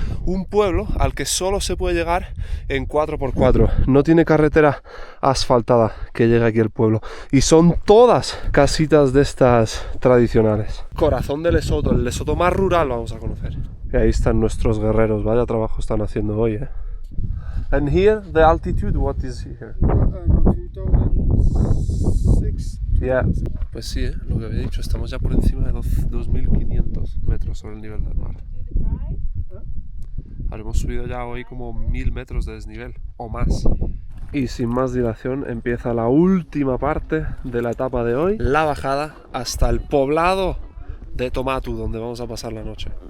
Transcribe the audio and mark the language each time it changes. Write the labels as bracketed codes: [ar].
[es] Un pueblo al que solo se puede llegar en 4x4, no tiene carretera asfaltada que llegue aquí al pueblo. Y son todas casitas de estas tradicionales. Corazón de Lesoto, el Lesoto más rural vamos a conocer. Y ahí están nuestros guerreros, vaya trabajo están haciendo hoy, ¿eh? [en] And here, the altitude, what is here? No, 2006. Yeah. [es] Pues sí, lo que había dicho, estamos ya por encima de 2.500 metros sobre el nivel del mar. Habremos subido ya hoy como 1.000 metros de desnivel, o más. Y sin más dilación empieza la última parte de la etapa de hoy, la bajada hasta el poblado de Tomatu, donde vamos a pasar la noche.